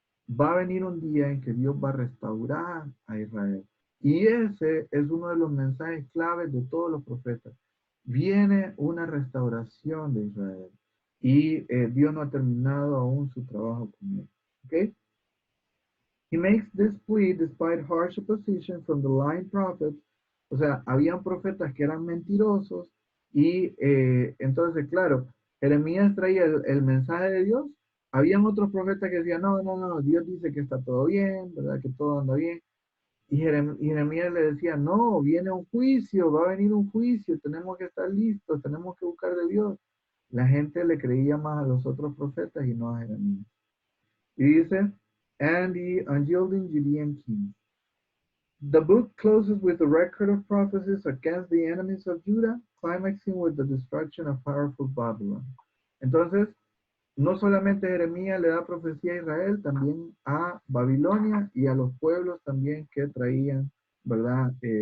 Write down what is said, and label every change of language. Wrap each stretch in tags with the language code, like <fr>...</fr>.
<es>Va a venir un día en que Dios va a restaurar a Israel. Y ese es uno de los mensajes claves de todos los profetas. Viene una restauración de Israel. Y Dios no ha terminado aún su trabajo con él. ¿Ok?</es> <en>He makes this plea despite harsh opposition from the lying prophets.</en> <es>O sea, habían profetas que eran mentirosos y entonces, claro, Jeremías traía el mensaje de Dios. Habían otros profetas que decían, no, no, no, Dios dice que está todo bien, ¿verdad? Que todo anda bien. Y Jeremías le decía, no, viene un juicio, va a venir un juicio, tenemos que estar listos, tenemos que buscar de Dios. La gente le creía más a los otros profetas y no a Jeremías. Y dice,</es> <en>and the unyielding Judean king. The book closes with a record of prophecies against the enemies of Judah, climaxing with the destruction of powerful Babylon.</en> <es>Entonces, no solamente Jeremías le da profecía a Israel, también a Babilonia y a los pueblos también que traían, ¿verdad?</es>